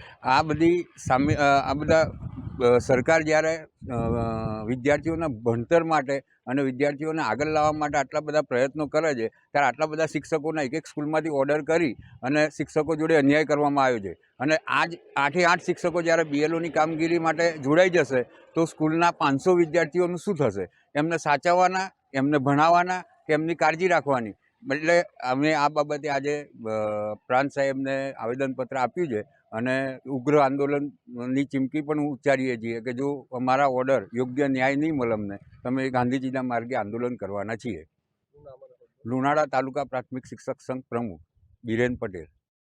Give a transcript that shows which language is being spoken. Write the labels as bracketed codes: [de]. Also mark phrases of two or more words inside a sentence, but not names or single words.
[gu] આ બધી સામે આ બધા સરકાર જ્યારે વિદ્યાર્થીઓના ભણતર માટે અને વિદ્યાર્થીઓને આગળ લાવવા માટે આટલા બધા પ્રયત્નો કરે છે, ત્યારે આટલા બધા શિક્ષકોના એક સ્કૂલમાંથી ઓર્ડર કરી અને શિક્ષકો જોડે અન્યાય કરવામાં આવ્યો છે। અને આજ 8 8 શિક્ષકો જ્યારે બીએલઓની કામગીરી માટે જોડાઈ જશે તો સ્કૂલના 500 વિદ્યાર્થીઓનું શું થશે? એમને સાચવવાના, એમને ભણાવવાના કે એમની કાળજી રાખવાની? એટલે અમે આ બાબતે આજે પ્રાંત સાહેબને આવેદનપત્ર આપ્યું છે અને ઉગ્ર આંદોલનની ચીમકી પણ ઉચ્ચારીએ છીએ કે જો અમારા ઓર્ડર યોગ્ય ન્યાય નહીં મળે અમને, તમે ગાંધીજીના માર્ગે આંદોલન કરવાના છીએ। લુણાડા તાલુકા પ્રાથમિક શિક્ષક સંઘ પ્રમુખ બીરેન પટેલ।